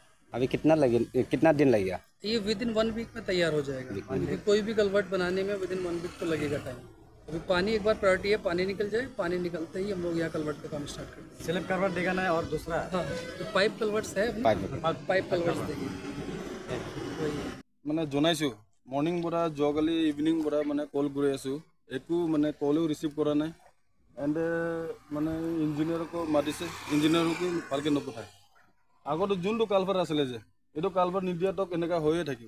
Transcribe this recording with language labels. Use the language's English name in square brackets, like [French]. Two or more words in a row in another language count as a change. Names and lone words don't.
[Hindi] अभी कितना दिन लगेगा? ये [English] with in 1 week [Hindi] में तैयार हो जाएगा, क्योंकि कोई भी कलवर्ट बनाने में [English] with in 1 week [Hindi] तो लगेगा टाइम। अभी पानी एक बार प्रायोरिटी है, पानी निकल जाए, पानी निकलते ही हम लोग यहाँ कलवर्ट का काम स्टार्ट कर देंगे। सिर्फ कलवर्ट देगा ना, और दूसरा हाँ, तो [English] pipe culverts [Hindi] है, [English] pipe culverts [Hindi] देंगे। [Assamese] জনাইছোঁ মৰ্ণিং পৰা যোৱাকালি ইভিনিং পৰা কল কৰি আছোঁ, একো কলেও ৰিচিভ কৰা নাই। এণ্ড ইঞ্জিনিয়াৰকো মাতিছে, ইঞ্জিনিয়াৰকো ভালকৈ নপঠায়। আগতে যোনটো কালভাৰ আছিলে যে এইটো কালভাৰ নিদিয়াতো এনেকুৱা হৈয়ে থাকিব।